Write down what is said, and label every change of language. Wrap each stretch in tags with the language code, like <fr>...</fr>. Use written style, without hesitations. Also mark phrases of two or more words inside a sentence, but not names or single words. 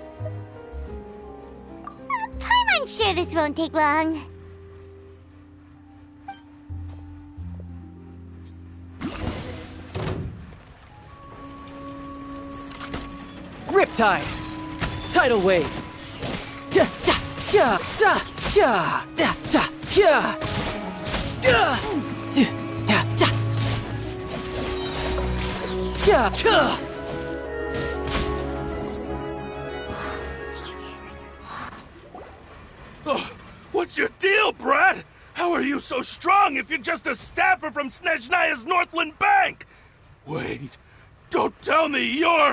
<en>I'm sure this won't take long. Riptide! Tidal wave! Ja, ja, ja, za, ja, da, za, ja! Ja, ja, ja! Ja, ja! What's your deal, Brad? How are you so strong if you're just a staffer from Snezhnaya's Northland Bank? Wait, don't tell me you're...</en>